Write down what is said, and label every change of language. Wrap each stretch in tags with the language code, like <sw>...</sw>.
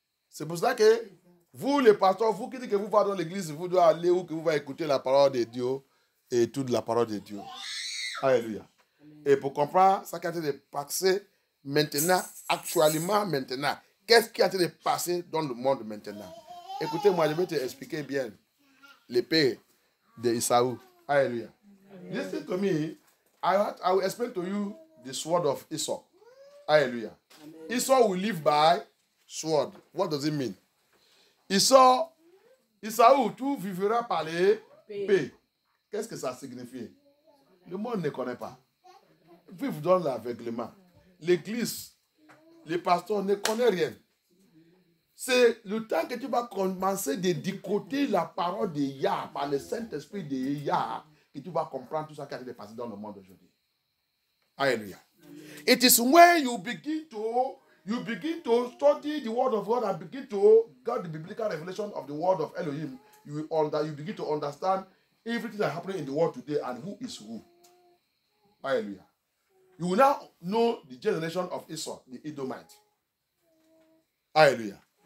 <fr>C'est pour ça que vous, les pasteurs, vous qui dites que vous partez dans l'église, vous devez aller où que vous allez écouter la parole de Dieu et toute la parole de Dieu. Alléluia. Et pour comprendre ce qui a été de passer maintenant, actuellement maintenant, qu'est-ce qui a été de passer dans le monde maintenant? Écoutez-moi, je vais te expliquer bien l'épée de Isaou.</fr> <en>Alléluia. Listen to me. I will explain to you the sword of Esau. Hallelujah. Esau will live by sword. What does it mean?</en> <fr>Esau, Isaou, tu vivras par l'épée. Qu'est-ce que ça signifie? Le monde ne connaît pas. Vivre dans l'aveuglement. L'église, les pasteurs ne connaissent rien. C'est le temps que tu vas commencer de décoder la parole de Yah par le Saint-Esprit de Yah que tu vas comprendre tout ça qui a été passé dans le monde aujourd'hui.</fr> <en>Hallelujah. It is when you begin to study the word of God and begin to get the biblical revelation of the word of Elohim, you begin to understand everything that is happening in the world today and who is who. Hallelujah. You will now know the generation of Esau, the Edomite. Hallelujah.</en>